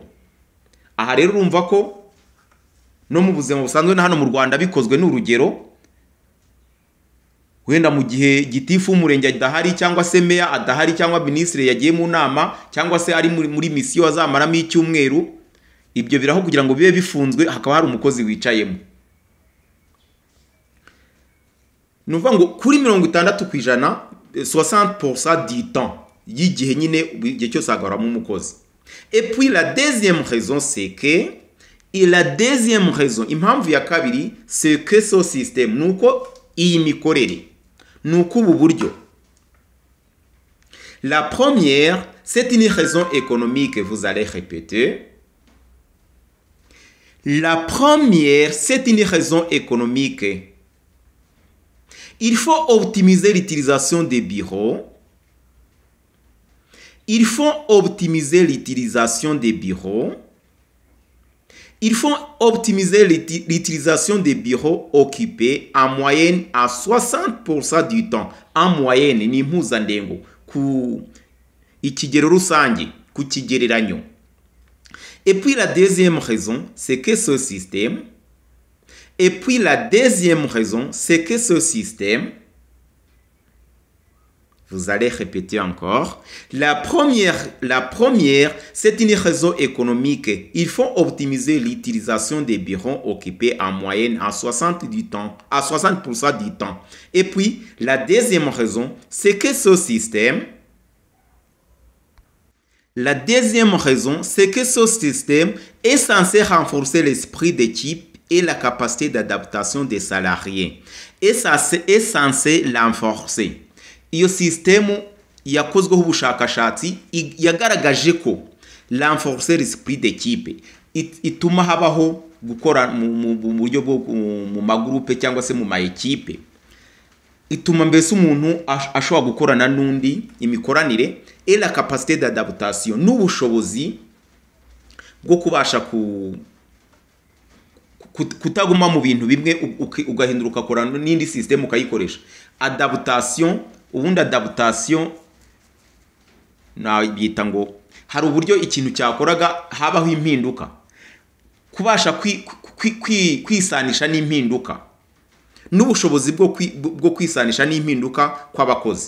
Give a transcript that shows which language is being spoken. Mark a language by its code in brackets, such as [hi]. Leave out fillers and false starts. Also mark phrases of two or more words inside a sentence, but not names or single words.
[rw] Aha rero urumva ko no mu buzima busanzwe na hano mu Rwanda bikozwe n'urugero, wenda mu gihe gitifu umurenge adahari cyangwa se meya adahari cyangwa ministre yagiye mu nama cyangwa se ari muri mission azamaramo icyumweru, ibyo biraho kugira ngo bibe bifunzwe hakaba hari umukozi wicayemo. Nuvuga ngo kuri 60% 60% [fr] du temps [rw] y'igihe nyine igihe cyose agaramo umukozi. [fr] Et puis la deuxième raison c'est que [rw] impamvu ya kabiri [fr] c'est que ce système [rw] nuko iyi mikorere nuko ubu buryo. [fr] La première, c'est une raison économique, vous allez répéter. La première, c'est une raison économique. Il faut optimiser l'utilisation des bureaux. Il faut optimiser l'utilisation des bureaux. Il faut optimiser l'utilisation des bureaux occupés en moyenne à 60% du temps. En moyenne, [rw] ni mpuzandengo ku ikigero rusange ku kigereranyo. [fr] Et puis la deuxième raison, c'est que ce système vous allez répéter encore. La première, c'est une raison économique. Il faut optimiser l'utilisation des bureaux occupés en moyenne à 60% du temps. Et puis, la deuxième raison, c'est que ce système est censé renforcer l'esprit d'équipe et la capacité d'adaptation des salariés. Et ça est censé l'enforcer. [rw] Iyo système yakozweho ubushakashatsi yagaragaje ko [fr] renforcer l'esprit d'équipe [rw] ituma habaho gukora mu buryo bwo mu magroupe cyangwa se mu ma equipe, ituma mbese umuntu ashobora gukorana n'undi imikoranire [fr] et la capacité d'adaptation [rw] n'ubushobozi bwo kubasha kutaguma mu bintu bimwe ugahinduka ukora n'indi system ukayikoresha. Adaptation, ubundi adaptation na bita ngo hari uburyo ikintu cyakoraga habaho impinduka, kubasha kwisanisha n'impinduka n'ubushobozi bwo kwisanisha n'impinduka kw'abakozi.